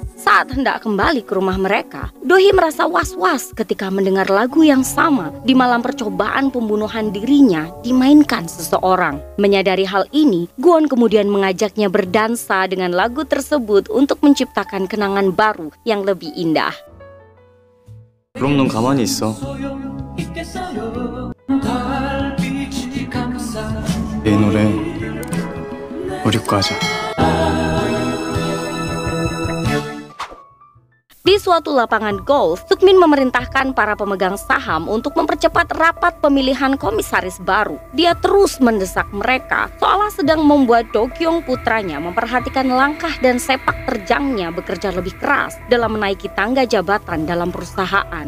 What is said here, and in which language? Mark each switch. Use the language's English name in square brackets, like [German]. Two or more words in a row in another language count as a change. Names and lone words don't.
[Indonesian] Saat hendak kembali ke rumah mereka, Dohee merasa was-was ketika mendengar lagu yang sama di malam percobaan pembunuhan dirinya dimainkan seseorang. Menyadari hal ini, Kwon kemudian mengajaknya berdansa dengan lagu tersebut untuk menciptakan kenangan baru yang lebih indah. [Korean] 그럼 넌 가만히 있어. 내 노래 우리 거 하자. [Indonesian] Di suatu lapangan golf, Sukmin memerintahkan para pemegang saham untuk mempercepat rapat pemilihan komisaris baru. Dia terus mendesak mereka, seolah sedang membuat Do-kyung putranya memperhatikan langkah dan sepak terjangnya bekerja lebih keras dalam menaiki tangga jabatan dalam perusahaan.